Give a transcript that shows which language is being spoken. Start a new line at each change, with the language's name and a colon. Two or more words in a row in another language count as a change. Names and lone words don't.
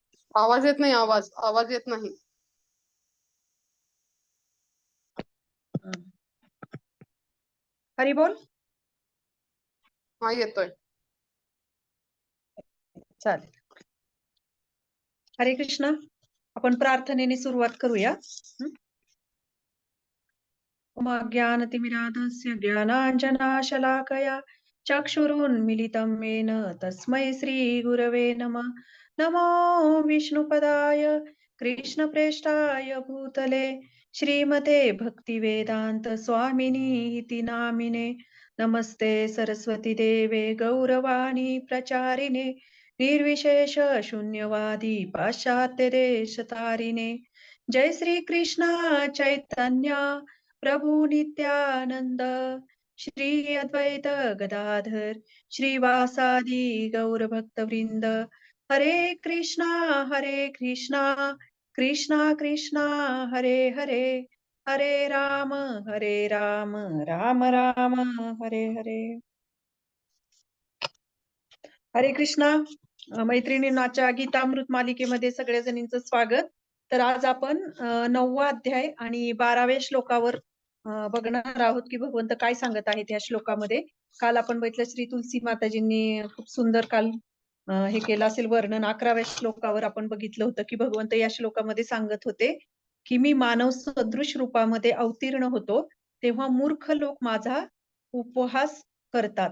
Marathi: आवाज येत नाही. आवाज आवाज येत नाही. हरी बोल. हा येतोय. चालेल. हरे कृष्ण. आपण प्रार्थनेने सुरुवात करूया.
Sanskrit: ज्ञानतिमिराधस्य ज्ञानाञ्जनाशलाकया चक्षुरुन्मिलितं येन तस्मै श्रीगुरवे नमः. नमो विष्णुपदाय कृष्णप्रेष्ठाय भूतले श्रीमते भक्तिवेदान्त स्वामिनी इति नामिने. नमस्ते सरस्वती देवे गौरवाणी प्रचारिणे निर्विशेष शून्यवादी पाश्चात्य देशतारिणे. जय श्री कृष्ण चैतन्य प्रभु नित्यानंद श्री अद्वैत गदाधर श्रीवासादि गौर भक्त वृंद. हरे कृष्णा कृष्णा कृष्णा हरे हरे, हरे राम राम राम हरे हरे.
Marathi: हरे कृष्णा. मैत्रिणींच्या गीतामृत मालिकेमध्ये सगळ्या जणींचं स्वागत. तर आज आपण 9वा अध्याय आणि 12व्या श्लोकावर बघणार आहोत की भगवंत काय सांगत आहेत या श्लोकामध्ये. काल आपण बघितलं श्री तुलसी माताजींनी खूप सुंदर काल हे केलं असेल वर्णन. 11व्या श्लोकावर आपण बघितलं होतं की भगवंत या श्लोकामध्ये सांगत होते की मी मानव सदृश रूपामध्ये अवतीर्ण होतो तेव्हा मूर्ख लोक माझा उपहास करतात.